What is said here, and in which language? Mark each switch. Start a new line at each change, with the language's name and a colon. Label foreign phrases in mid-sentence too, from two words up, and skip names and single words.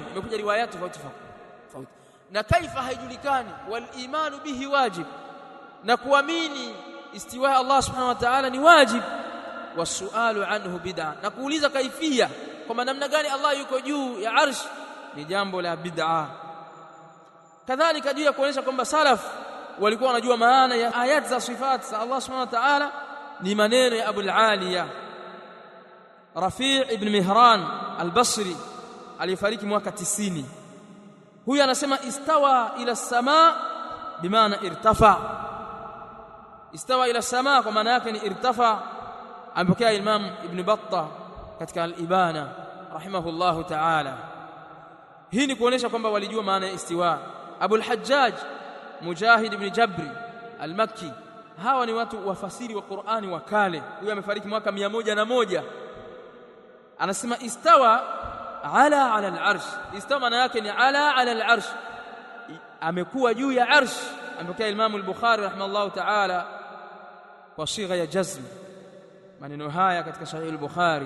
Swahili: Imekuja riwayat tofauti, na kaifa haijulikani,
Arabic: wal imanu bihi wajib,
Swahili: na kuamini istiwa Allah
Arabic: subhanahu wa ta'ala
Swahili: ni wajib,
Arabic: wasualu anhu bid'a,
Swahili: na kuuliza kaifia kwa namna gani Allah yuko juu ya arsh ni jambo la bid'a. Kadhalika juu ya kuonyesha kwamba salaf walikuwa wanajua maana ya ayat za sifat za Allah
Arabic: subhanahu wa ta'ala
Swahili: ni maneno ya Abu al-Aliya Rafi' ibn Mihran al-Basri aliyefariki mwaka 90. Huyu anasema
Arabic: istawa ila as-samaa bimaana irtafa. Istawa ila as-samaa
Swahili: kwa maana yake ni irtafa. Ampokea Imam Ibn Battah katika al-Ibana
Arabic: rahimahullahu ta'ala.
Swahili: Hii ni kuonesha kwamba walijua maana ya istiwa. Abu al-Hajjaj Mujahid ibn Jabri al-Makki, hawa ni watu wafasiri wa Qur'ani wa kale. Huyu amefariki mwaka 101.
Arabic: Anasema istawa ala al-arsh.
Swahili: Istawa maana yake ni
Arabic: ala al-arsh,
Swahili: amekuwa juu ya arsh. Ampokea Imam al-Bukhari
Arabic: rahimahullahu ta'ala
Swahili: kwa sigha ya jazm maneno haya katika Sahih al-Bukhari.